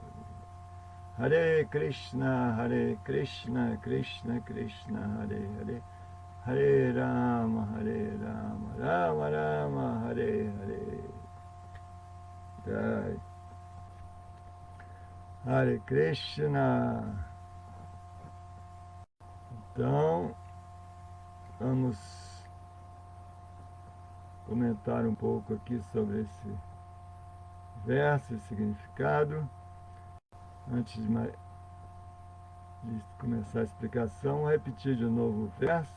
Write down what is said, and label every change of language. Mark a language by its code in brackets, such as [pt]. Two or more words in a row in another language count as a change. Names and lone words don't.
[sa] हरे कृष्ण कृष्ण कृष्ण हरे हरे, हरे राम राम राम हरे हरे. जय। हरे कृष्ण. [pt] Então, vamos comentar um pouco aqui sobre esse verso e significado. Antes de começar a explicação, vou repetir de novo o verso.